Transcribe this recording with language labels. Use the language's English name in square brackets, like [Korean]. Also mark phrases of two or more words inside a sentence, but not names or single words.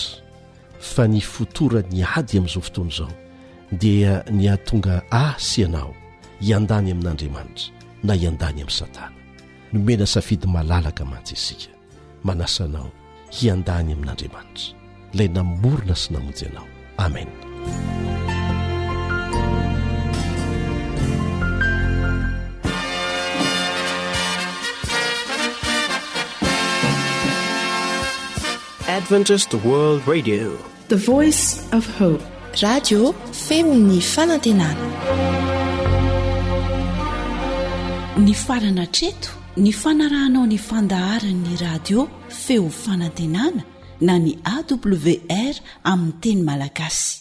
[Malagasy] Fa ny fotorany ady amin'izao fotoana izao dia ny ahatonga sy ianao hiandany amin'Andriamanitra na hiandany amin'ny Satana. Nomena safidy malalaka mantsy isika, manasanao hiandany amin'Andriamanitra, ilay namorona sy namonjy anao. Amen. [English] Adventist World Radio, the voice of hope. [Malagasy] Radio feon'ny fanantenana. Ny farana treto, ny fanarahanao ny fandaharan'ny radio feo fanantenana na ny AWR amin'ny teny malagasy.